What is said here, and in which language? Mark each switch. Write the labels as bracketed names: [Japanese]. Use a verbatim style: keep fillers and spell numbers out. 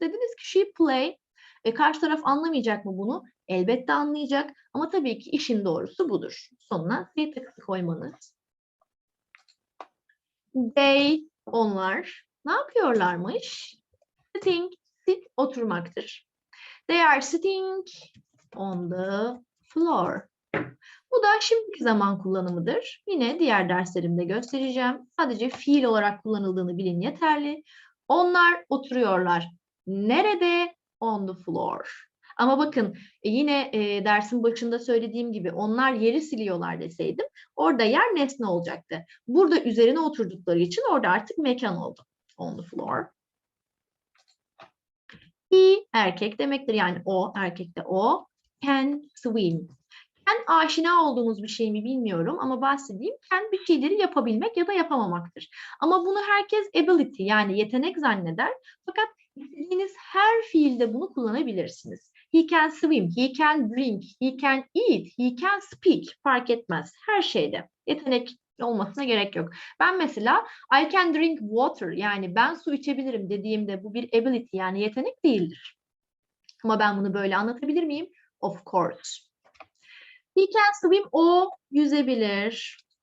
[Turkish] Dediniz ki [English] she play. [Turkish] E, karşı taraf anlamayacak mı bunu? Elbette anlayacak ama tabii ki işin doğrusu budur. Sonuna S takısı koymanız. They, onlar ne yapıyorlarmış? Sitting, sit oturmaktır. [English] They are sitting on the floor. [Turkish] Bu da şimdiki zaman kullanımıdır. Yine diğer derslerimde göstereceğim. Sadece fiil olarak kullanıldığını bilin yeterli. Onlar oturuyorlar. Nerede? [English] On the floor. [Turkish] Ama bakın yine e, dersin başında söylediğim gibi onlar yeri siliyorlar deseydim orada yer nesne olacaktı. Burada üzerine oturdukları için orada artık mekan oldu. [English] On the floor. [Turkish] He erkek demektir yani o erkek de o. [English] Can swim. [Turkish] Can aşina olduğumuz bir şey mi bilmiyorum ama bahsedeyim. Can bir şeyleri yapabilmek ya da yapamamaktır. Ama bunu herkes ability yani yetenek zanneder. Fakat İstediğiniz her fiilde bunu kullanabilirsiniz. [English] He can swim, he can drink, he can eat, he can speak. [Turkish] Fark etmez. Her şeyde. Yetenek olmasına gerek yok. Ben mesela [English] I can drink water [Turkish] yani ben su içebilirim dediğimde bu bir ability yani yetenek değildir. Ama ben bunu böyle anlatabilir miyim? [English] Of course. He can swim. [Turkish] O yüzebilir.